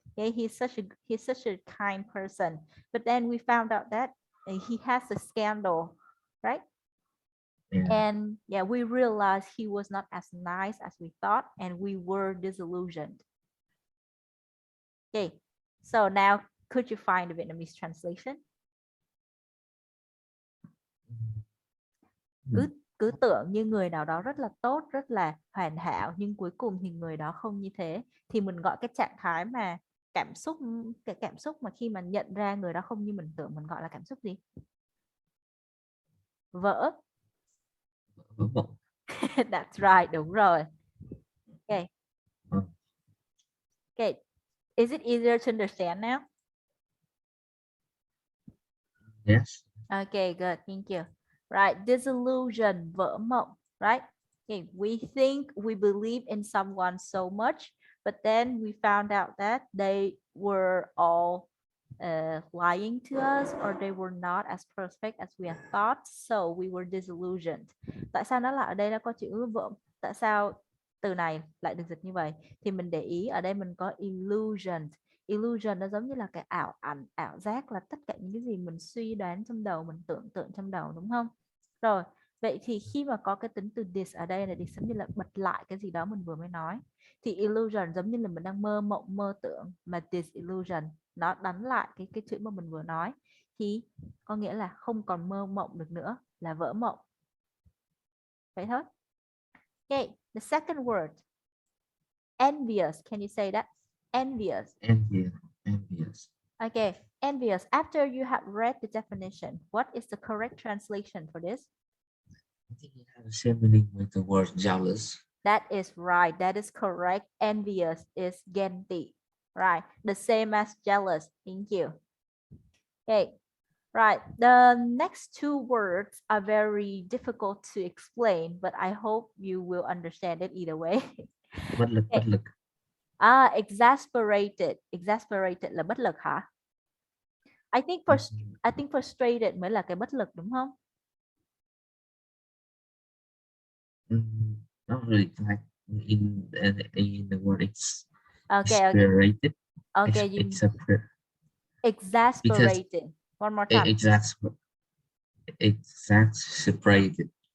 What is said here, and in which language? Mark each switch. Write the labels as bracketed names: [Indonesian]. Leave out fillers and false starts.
[English] Okay, he's such a kind person. But then we found out that he has a scandal, right? Yeah. And yeah, we realized he was not as nice as we thought, and we were disillusioned. Okay, so now could you find the Vietnamese translation? Mm. [Vietnamese] Cứ tưởng như người nào đó rất là tốt, rất là hoàn hảo, nhưng cuối cùng thì người đó không như thế, thì mình gọi cái trạng thái mà cảm xúc, cái cảm xúc mà khi mà nhận ra người đó không như mình tưởng, mình gọi là cảm xúc gì? Vỡ. Vỡ mộng. [English] That's right, [Vietnamese] đúng rồi. [English] Okay. Ờ, Okay, is it easier to understand now? yes. Okay, good, thank you. Right, disillusion, [Vietnamese] vỡ mộng, [English] right? Okay, we think we believe in someone so much, but then we found out that they were all lying to us, or they were not as perfect as we had thought, so we were disillusioned. [Vietnamese] Tại sao nó là ở đây nó có chữ vỡ? Tại sao từ này lại được dịch như vậy? Thì mình để ý ở đây mình có illusion. Illusion nó giống như là cái ảo ảnh, ảo giác, là tất cả những cái gì mình suy đoán trong đầu, mình tưởng tượng trong đầu, đúng không? Rồi, vậy thì khi mà có cái tính từ dis ở đây là dis giống như là bật lại cái gì đó mình vừa mới nói. Thì illusion giống như là mình đang mơ mộng, mơ tưởng, mà disillusion nó đánh lại cái chữ mà mình vừa nói, thì có nghĩa là không còn mơ mộng được nữa, là vỡ mộng. Vậy thôi. [English] Okay, the second word, envious. Can you say that? Envious. Envious. Envious. Okay, envious. After you have read the definition, what is the correct translation for this? I think it has the same meaning with the word jealous. That is right. That is correct. Envious is ghen Right. The same as jealous. Thank you. Okay. Right. The next two words are very difficult to explain, but I hope you will understand it either way. [Vietnamese] Bất lực, bất [English] Okay. [Vietnamese] lực. [English] Exasperated. [Vietnamese] Exasperated là bất lực hả? [English] I think frustrated [Vietnamese] mới là cái bất lực, đúng không? [English] Not really like in the word Okay, okay. exasperated. Okay, you Exasperated. Because exasperated. One more time. Exasperated.